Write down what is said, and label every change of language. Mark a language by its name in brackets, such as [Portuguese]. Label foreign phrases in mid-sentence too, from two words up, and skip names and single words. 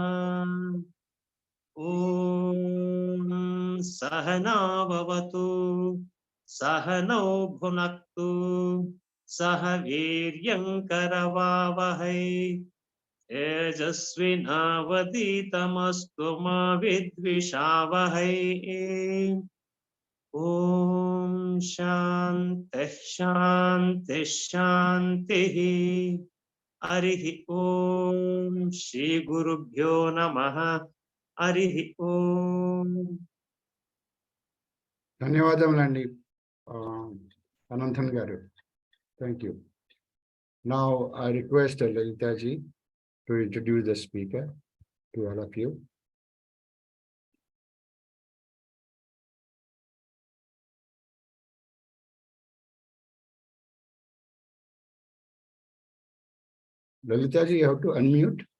[Sanskrit] ॐ सहना भवतु सहनौ भुनक्तु सह वीर्यं करवावहै तेजस्विनावधीतमस्तु मा विद्विषावहै। ॐ शान्तिः शान्तिः शान्तिः। हरिः ॐ श्री गुरुभ्यो नमः। हरिः ॐ। [Telugu] ధన్యవాదములండి అనంతన్ గారు. [English] Thank you. Now I request Lalita ji to introduce the speaker to all of you. Lalita ji, you have to unmute.